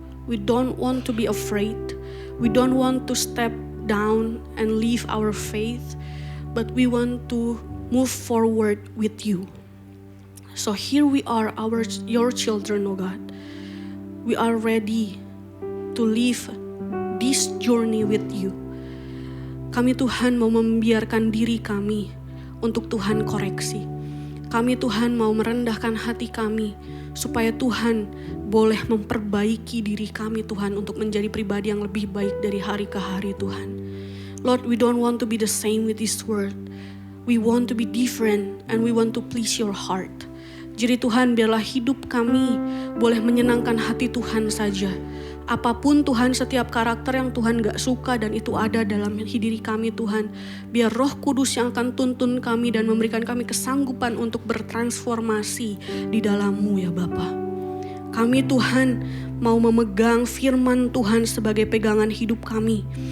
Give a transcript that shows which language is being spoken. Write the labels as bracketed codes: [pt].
[en] We don't want to be afraid. We don't want to step down and leave our faith, but we want to move forward with you. So here we are, your children, oh God. We are ready to live this journey with you. [id] Kami Tuhan mau membiarkan diri kami untuk Tuhan koreksi. Kami Tuhan mau merendahkan hati kami supaya Tuhan boleh memperbaiki diri kami Tuhan untuk menjadi pribadi yang lebih baik dari hari ke hari Tuhan. [en] Lord, we don't want to be the same with this world. We want to be different and we want to please your heart. [id] Jadi Tuhan, biarlah hidup kami boleh menyenangkan hati Tuhan saja. Apapun Tuhan, setiap karakter yang Tuhan gak suka dan itu ada dalam diri kami Tuhan, biar Roh Kudus yang akan tuntun kami dan memberikan kami kesanggupan untuk bertransformasi di dalam-Mu ya Bapa. Kami Tuhan mau memegang firman Tuhan sebagai pegangan hidup kami.